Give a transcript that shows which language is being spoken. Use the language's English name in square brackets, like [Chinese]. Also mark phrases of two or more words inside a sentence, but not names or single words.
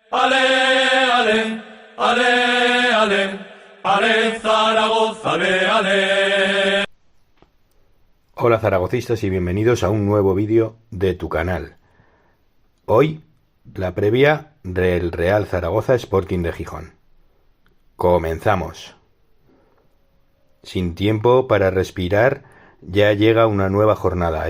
[Spanish] Ale, ale, ale, ale, ale Zaragoza, ale, ale. Hola zaragocistas y bienvenidos a un nuevo vídeo de tu canal. Hoy, la previa del Real Zaragoza Sporting de Gijón. Comenzamos. Sin tiempo para respirar, ya llega una nueva jornada.